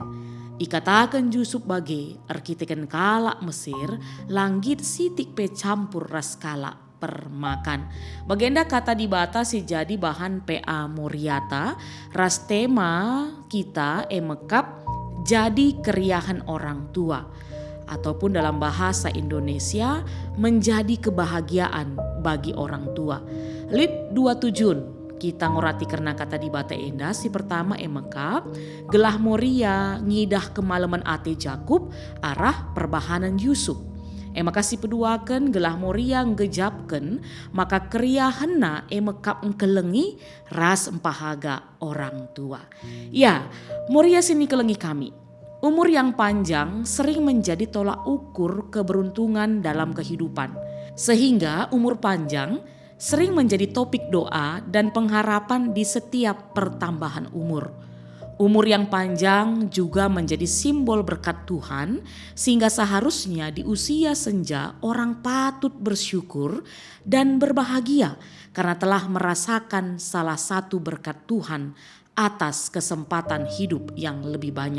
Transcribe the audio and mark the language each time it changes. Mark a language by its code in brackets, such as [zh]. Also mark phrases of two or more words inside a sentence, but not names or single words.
[btx] Ikatakan Yusuf bage arkiteken kalak Mesir, langgit sitik pe campur ras kalak permakan. Bagenda kata dibata si jadi bahan PA Moriata, ras tema kita emekap jadi keriahan orang tua, [id] ataupun dalam bahasa Indonesia menjadi kebahagiaan bagi orang tua. [btx] Lip 27 kita ngorati karena kata dibata enda si pertama emekap gelah Moria ngidah kemalaman ate Jakub arah perbahanan Yusuf. Makasih peduakan gelah Moria ngejapken maka keriahanna emekap engkelengi ras empahaga orang tua. Ya, Moria sini kelengi kami. [id] Umur yang panjang sering menjadi tolak ukur keberuntungan dalam kehidupan. Sehingga umur panjang sering menjadi topik doa dan pengharapan di setiap pertambahan umur. Umur yang panjang juga menjadi simbol berkat Tuhan, sehingga seharusnya di usia senja orang patut bersyukur dan berbahagia karena telah merasakan salah satu berkat Tuhan atas kesempatan hidup yang lebih banyak.